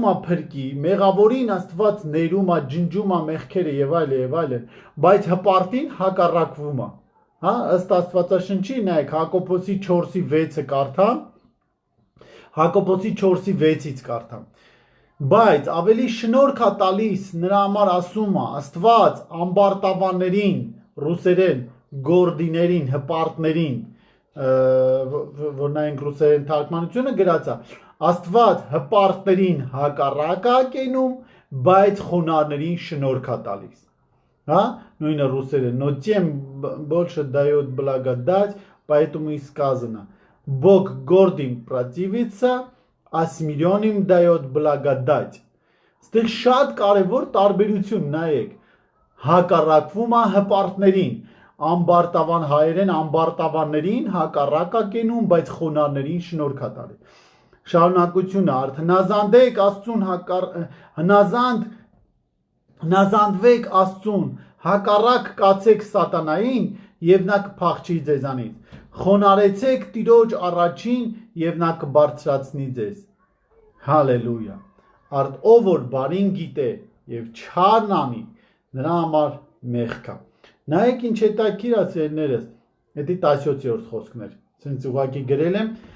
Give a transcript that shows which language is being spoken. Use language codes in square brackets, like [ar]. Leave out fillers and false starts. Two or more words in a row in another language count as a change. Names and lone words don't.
[hy] է փրկի, մեղավորին Աստված ներում է, ջնջում է մեղքերը եւ այլն, բայց հպարտին հակառակվում է։ Հա, ըստ Աստվածաշնչի, նայեք, Հակոբոսի 4:6-ը կարդամ, Հակոբոսի 4:6-ից կարդամ։ Բայց ավելի շնորհք է տալիս նրա համար ասում է, Աստված ամբարտավաններին, ռուսերեն գորդիներին, հպարտներին, որ նայենք ռուսերեն թարգմանությունը գրած է, Աստված հպարտներին հակառակ է կենում, բայց խոնարհներին շնորհք է տալիս։ Հա, նույնը ռուսերեն, [ru] но тем больше дает благодать, поэтому и сказано, Бог гордым противится, а смиренным дает благодать։ [hy] Ստեղ շատ կարևոր տարբերություն նայեք, հակառակվում է հպարտներին, ամբարտավան հայերեն ամբարտավաններին հակառակ է կենում, բայց խոնարհներին շնորհք է տալիս։ Շարունակությունը հնազանդվեք Աստծուն, հակառակ կացեք սատանային, եւ նա կփախչի ձեզանից։ Խոնարեցեք Տիրոջ առաջին, եւ նա կբարձրացնի ձեզ։ Հալելույա։ Արդ ով որ բարին գիտե եւ չարն անի, նրա համար մեղք է։ Նայեք ինչ հետաքրքիր է սերներս, դա 17-րդ խոսքն էր։ Սենց ուղակի գրել եմ։